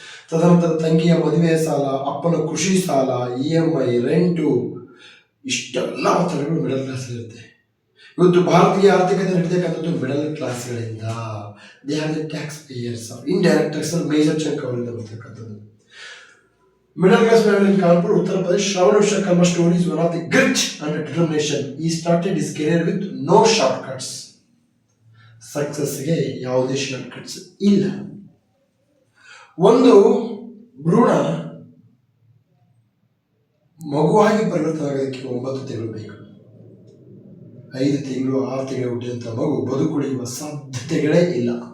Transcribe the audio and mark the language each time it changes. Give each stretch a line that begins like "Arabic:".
Kannada: ತದನಂತರ ತಂಗಿಯ ಮದುವೆ ಸಾಲ, ಅಪ್ಪನ ಕೃಷಿ ಸಾಲ, EMI, ರೆಂಟು, ಇಷ್ಟೆಲ್ಲ ಒತ್ತಡಗಳು ಮಿಡಲ್ ಕ್ಲಾಸ್ ಇರುತ್ತೆ. ಇವತ್ತು ಭಾರತೀಯ ಆರ್ಥಿಕತೆ ನಡೀತಕ್ಕಂಥದ್ದು middle ಕ್ಲಾಸ್ಗಳಿಂದ.
English: they are the tax payers, indirect tax major chunk
Kannada: ಅವರಿಂದ ಬರ್ತಕ್ಕಂಥದ್ದು.
English: Middle class family in Kanpur, Uttar Pradesh. Shravan Vishwakarma story is one of the grit and determination. He started his career with no shortcuts.
Kannada: Success ಗೆ ಯಾವುದೇ shortcuts ಇಲ್ಲ. ಒಂದು ಭ್ರೂಣ ಮಗುವಾಗಿ ಪರಿವರ್ತನೆ ಆಗೋದಕ್ಕೆ 9 ತಿಂಗಳು ಬೇಕು. 5 ತಿಂಗಳು 6 ತಿಂಗಳು ಹುಟ್ಟಿದಂಥ ಮಗು ಬದುಕುಳಿಯುವ ಸಾಧ್ಯತೆಗಳೇ ಇಲ್ಲ.